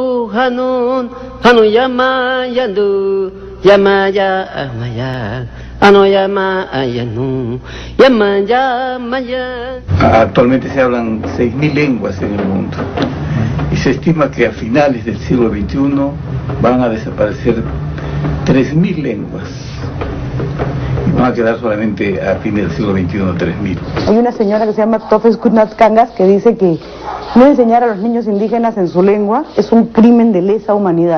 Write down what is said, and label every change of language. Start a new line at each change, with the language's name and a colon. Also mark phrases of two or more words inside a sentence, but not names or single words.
Spanish: Yandu Hanun Hanu Yama Yandu Yamaya Maya Anoyama Ayanu Yamaya Maya. Actualmente se hablan 6.000 lenguas en el mundo y se estima que a finales del siglo XXI van a desaparecer 3.000 lenguas y van a quedar solamente a fines del siglo XXI 3.000. Hay una señora que se llama Tofes Kutnat Kangas que dice que no enseñar a los niños indígenas en su lengua es un crimen de lesa humanidad.